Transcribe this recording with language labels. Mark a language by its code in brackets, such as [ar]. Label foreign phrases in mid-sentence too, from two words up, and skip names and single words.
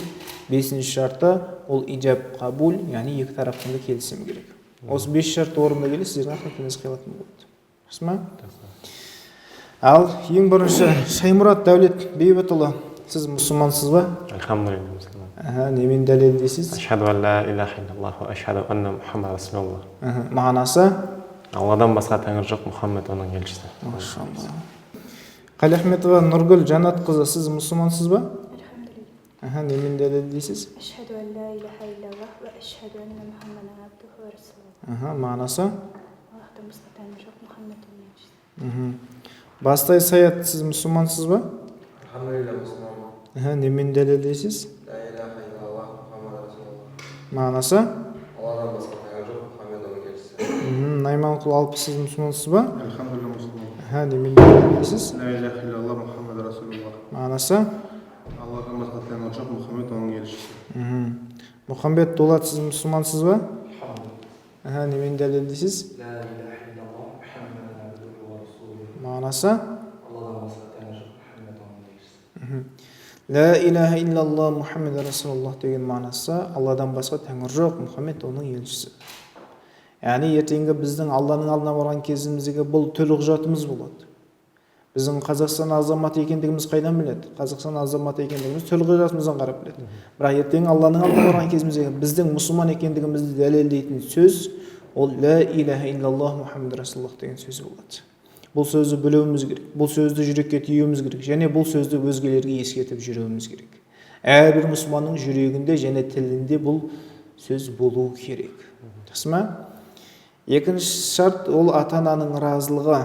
[kk] Бесінші шарты ол [ar] إيجاب قبول, [kk] яғни екі тараптың да келісімі керек. Осы 5 шарты орында келе сіздердің ақ некелеріңіз қиылатын болады. Жақсы ма? Ал ең бірінші Шаймұрат Дәулет Бейбітұлы, сіз мұсылмансыз ба? Алхамдулилlah. Немен дәлелдейсіз? [ar] أشهد أن لا إله إلا الله وأشهد أن محمدا رسول الله. [kk] Мағынасы? Алладан басқа тәңір жоқ, Мұхаммед оның елшісі. Машалла. Қали Ахметова Нұргүл Жанат қызы, сіз мұсылмансыз ба? Алхамдулилlah. Немен дәлелдейсіз? [ar] أشهد أن لا إله إلا الله وأشهد أن محمدا عبده ورسوله. [kk] Мағынасы? Аллахтан басқа тәңір жоқ, Мұхаммед оның елшісі. Бастай Саят, сіз мұсылмансыз ба? Алхамдулилlah, мұсылманмын. Немен дәлелдейсіз? [ar] لا إله إلا الله محمد رسول الله. [kk] Мағынасы? Алладан басқа тәңір жоқ, Мұхаммед оның елшісі. Найманқұл Алпыс, сіз мұсылмансыз ба? Алхамдулилlah, мұсылманмын. Немен дәлелдейсіз? [ar] لا إله إلا الله محمد رسول الله. [kk] Мағынасы? Алладан басқа тәңір жоқ, Мұхаммед оның елшісі. Мұхамбет Дулат, сіз мұсылмансыз ба? Немен дәлелдейсіз? Мағынасы? [ar] لا إله إلا الله محمد رسول الله [kk] деген мағынасы Алладан басқа тәңір жоқ, Мұхаммед оның елшісі. Яғни ертеңгі біздің Алланың алдына барған кезіміздегі бұл төлқұжатымыз болады. Біздің Қазақстан азаматы екендігіміз қайдан біледі? Қазақстан азаматы екендігіміз төлқұжатымыздан қарап біледі. Бірақ ертең Алланың алдына барған кезіміздегі біздің мұсылман екендігімізді дәлелдейтін сөз ол [ar] لا إله إلا الله محمد رسول الله [kk] деген сөз болады. Бұл сөзді білуіміз керек, бұл сөзді жүрекке түйуіміз керек, және бұл сөзді өзгелерге ескертіп жүруіміз керек. Әрбір мұсылманның жүрегінде және тілінде бұл сөз болуы керек. Жақсы ма? Екінші шарт ол ата-ананың разылығы.